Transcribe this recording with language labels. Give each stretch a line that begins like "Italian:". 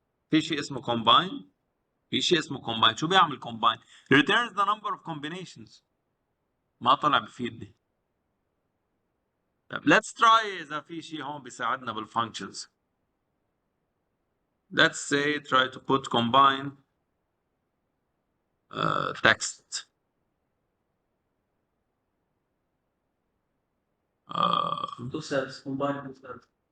Arabic: في شيء اسمه
English: combine.
Arabic: في شيء اسمه
English: combine.
Arabic: شو بيعمل
English: combine؟ Returns the number of combinations.
Arabic: ما طلع بفيدني. طيب
English: let's try
Arabic: إذا في شيء هون بيساعدنا بالfunctions.
English: Let's say try to put combine text. Two cells, combine two cells.